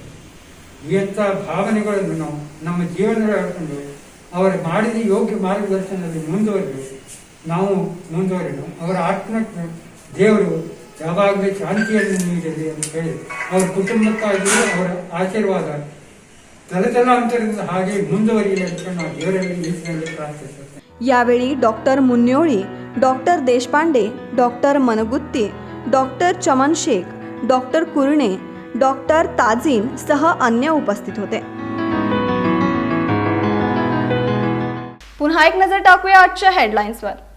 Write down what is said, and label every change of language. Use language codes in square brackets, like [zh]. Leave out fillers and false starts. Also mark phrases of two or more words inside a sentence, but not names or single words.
[kn] ಇಂಥ ಭಾವನೆಗಳನ್ನು ನಾವು ನಮ್ಮ ಜೀವನದಲ್ಲಿ ಹೇಳ್ಕೊಂಡು ಅವರು ಮಾಡಿದ ಯೋಗ್ಯ ಮಾರ್ಗದರ್ಶನದಲ್ಲಿ ಮುಂದುವರಿದು ನಾವು ಮುಂದುವರಿದು ಅವರ ಆತ್ಮಕ್ಕೆ ದೇವರು ಯಾವಾಗಲೂ ಶಾಂತಿಯನ್ನು ನೀಡಲಿ ಅಂತ ಹೇಳಿ ಅವರ ಕುಟುಂಬಕ್ಕಾಗಿ ಅವರ ಆಶೀರ್ವಾದ ತಲತಲಾಂತರದಿಂದ ಹಾಗೆ ಮುಂದುವರಿಯಲಿ ಅಂತ ನಾವು ದೇವರಲ್ಲಿ ಈಶ್ವರಲ್ಲಿ ಪ್ರಾರ್ಥಿಸುತ್ತೇವೆ. [mr] यावेळी डॉक्टर मुन्योळी, डॉक्टर देशपांडे, डॉक्टर मनगुत्ती, डॉक्टर चमन शेख, डॉक्टर कुरणे, डॉक्टर ताजीन सह अन्य उपस्थित होते. पुन्हा एक नजर टाकूया आजच्या हेडलाईन्सवर.